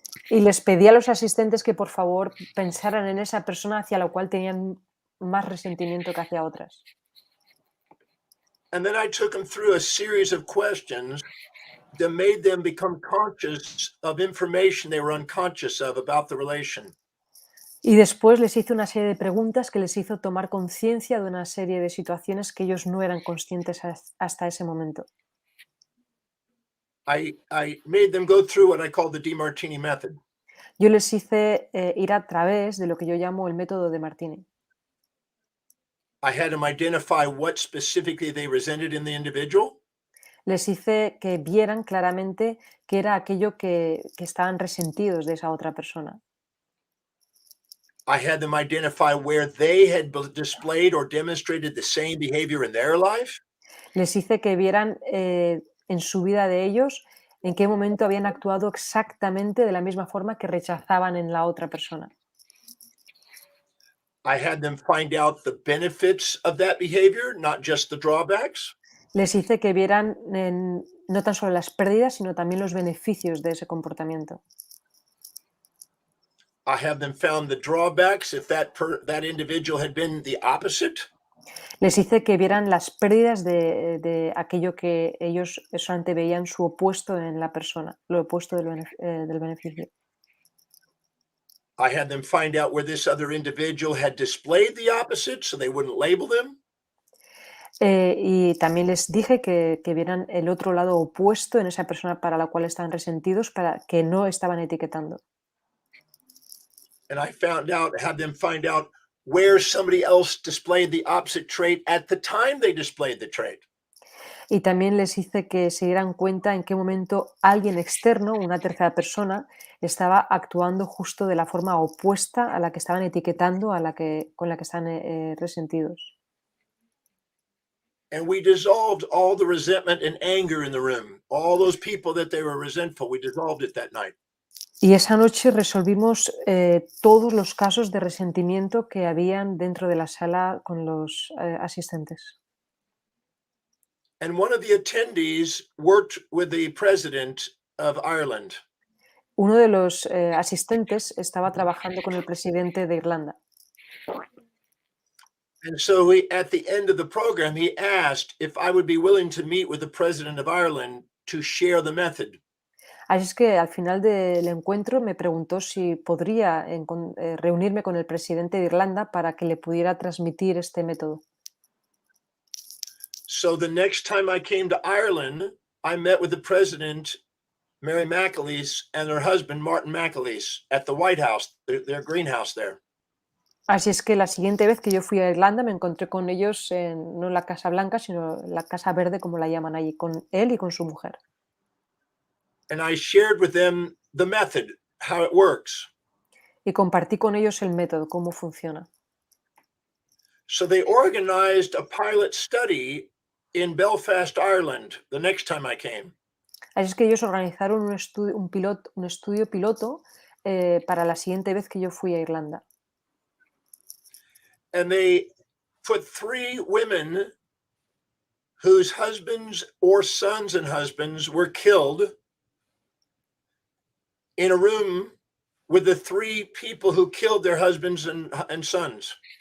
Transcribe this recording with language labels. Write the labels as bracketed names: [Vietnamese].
[Spanish] Y les pedí a los asistentes que por favor pensaran en esa persona hacia la cual tenían más resentimiento que hacia otras. [English] And then I took them through a series of questions that made them become conscious of information they were unconscious of about the relation. [Spanish] Y después les hice una serie de preguntas que les hizo tomar conciencia de una serie de situaciones que ellos no eran conscientes hasta ese momento. [English] I made them go through what I call the Demartini method. [Spanish] Yo les hice ir a través de lo que yo llamo el método de Martini. [English] I had them identify what specifically they resented in the individual. [Spanish] Les hice que vieran claramente qué era aquello que estaban resentidos de esa otra persona. [English] I had them identify where they had displayed or demonstrated the same behavior in their life. [Spanish] Les hice que vieran en su vida de ellos en qué momento habían actuado exactamente de la misma forma que rechazaban en la otra persona. [English] I had them find out the benefits of that behavior, not just the drawbacks. [Spanish] Les hice que vieran no tan solo las pérdidas, sino también los beneficios de ese comportamiento. [English] I have them found the drawbacks if that individual had been the opposite. [Spanish] Les hice que vieran las pérdidas de aquello que ellos solamente veían su opuesto en la persona, lo opuesto del beneficio. [English] I had them find out where this other individual had displayed the opposite so they wouldn't label them. [Spanish] Y también les dije que vieran el otro lado opuesto en esa persona para la cual estaban resentidos, para que no estaban etiquetando. [English] And I had them find out where somebody else displayed the opposite trait at the time they displayed the trait. [Spanish] Y también les hice que se dieran cuenta en qué momento alguien externo, una tercera persona, estaba actuando justo de la forma opuesta a la que estaban etiquetando, con la que están resentidos. [English] And we dissolved all the resentment and anger in the room. All those people that they were resentful, we dissolved it that night. [Spanish] Y esa noche resolvimos todos los casos de resentimiento que habían dentro de la sala con los asistentes. [English] And one of the attendees worked with the president of Ireland. [Spanish] Uno de los asistentes estaba trabajando con el presidente de Irlanda. [English] And so at the end of the program, he asked if I would be willing to meet with the president of Ireland to share the method. [Spanish] Así es que al final del encuentro me preguntó si podría reunirme con el presidente de Irlanda para que le pudiera transmitir este método. [English] So the next time I came to Ireland, I met with the president, Mary McAleese, and her husband, Martin McAleese, at the White House, their greenhouse there. [Spanish] Así es que la siguiente vez que yo fui a Irlanda me encontré con ellos no en la Casa Blanca, sino en la Casa Verde, como la llaman allí, con él y con su mujer. [English] And I shared with them the method, how it works. [Spanish] Y compartí con ellos el método, cómo funciona. [English] So they organized a pilot study in Belfast, Ireland, the next time I came. [Spanish] Así es que ellos organizaron un estudio piloto para la siguiente vez que yo fui a Irlanda. [English] And they put 3 women whose husbands or sons and husbands were killed in a room with the 3 people who killed their husbands and sons.